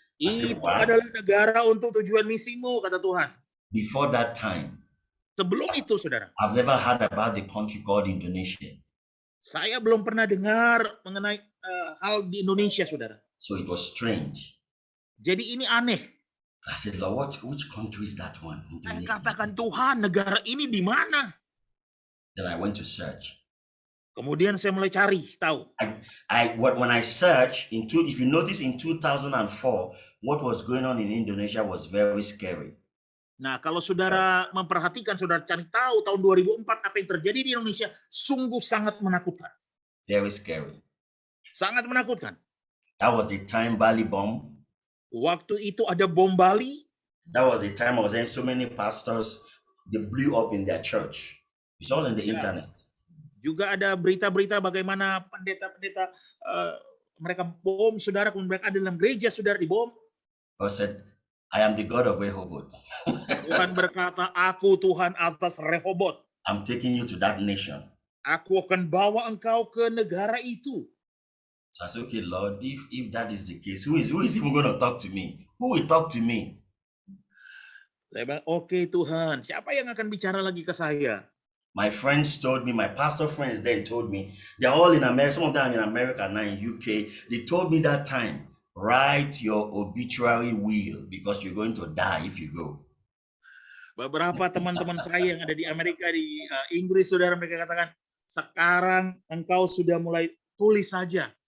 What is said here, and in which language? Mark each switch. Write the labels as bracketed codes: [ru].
[id] Itu adalah negara untuk tujuan misimu, kata Tuhan. [en] Before that time, [id] Sebelum itu, saudara, [en] I've never heard about the country called Indonesia. [id] saya belum pernah dengar mengenai hal di Indonesia, saudara. [en] So it was strange. [id] Jadi ini aneh. [en] I said, Lord, which country is that one? [id] Saya Indonesia. katakan, Tuhan, negara ini di mana? [en] Then I went to search. [id] Kemudian saya mulai cari tahu. [en] When I searched if you notice in 2004, what was going on in Indonesia was very scary. [id] Nah, kalau saudara memperhatikan, saudara cari tahu tahun 2004 apa yang terjadi di Indonesia, sungguh sangat menakutkan. [en] Very scary. [id] Sangat menakutkan. [en] That was the time Bali bomb. [id] Waktu itu ada bom Bali. [en] That was the time I was hearing so many pastors, they blew up in their church. It's all in the internet. [id] Juga ada berita-berita bagaimana pendeta-pendeta mereka bom, saudara, kemudian mereka ada dalam gereja, saudara, dibom. [en] God said, I am the God of Rehoboth. [id] Tuhan berkata, aku Tuhan atas Rehoboth. [en] I'm taking you to that nation. [id] Aku akan bawa engkau ke negara itu. [en] So I said, okay, Lord, if that is the case, who is even going to talk to me? Who will talk to me? [id] Saya bilang, oke Tuhan, siapa yang akan bicara lagi ke saya? [en] My friends told me, my pastor friends then told me, they're all in America, some of them are in America, now in UK. They told me that time, write your obituary will because you're going to die if you go. [id] Beberapa teman-teman saya yang ada di Amerika, di Inggris, saudara, mereka katakan, sekarang engkau sudah mulai tulis saja.